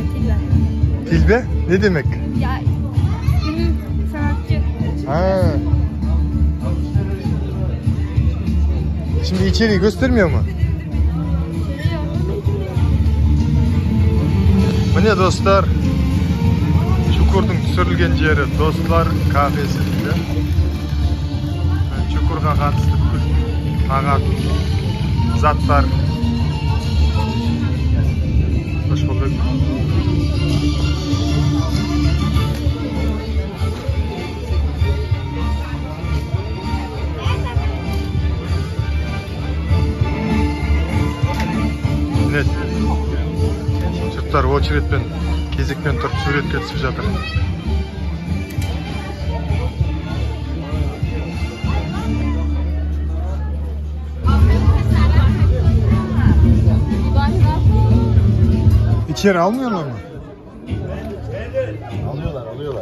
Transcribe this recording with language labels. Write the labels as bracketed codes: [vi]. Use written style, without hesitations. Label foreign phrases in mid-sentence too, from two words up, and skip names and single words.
[tr] Tilbe? Ne demek? Ya, sanatçı. Ha. Şimdi içeriği göstermiyor mu? [kk] Міне достар, Çukur'dың түсірілген жері Dostlar kafesi дейді. Çukurға қатысты ағат заттар. [tr] Hoş bulduk. Net. [kk] Жұрттар очередпен, кезекпен тұрып суретке түсіп жатыр. [tr] İçeri almıyorlar mı? Alıyorlar.